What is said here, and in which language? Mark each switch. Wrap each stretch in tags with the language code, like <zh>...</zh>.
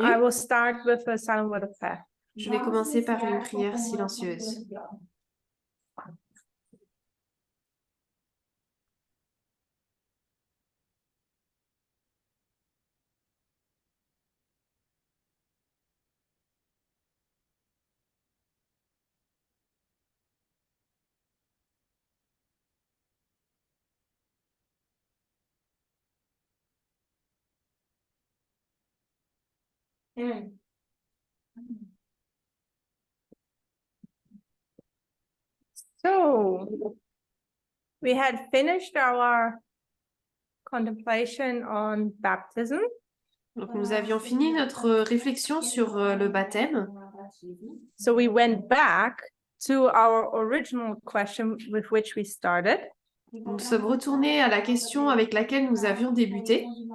<en>I will start with a silent word of prayer.</en> <fr>Je vais commencer par une prière silencieuse. Amen.</fr> <en>So, we had finished our contemplation on baptism.</en> <fr>Donc, nous avions fini notre réflexion sur le baptême.</fr> <en>So we went back to our original question with which we started.</en> <fr>Nous sommes retournés à la question avec laquelle nous avions débuté,</fr>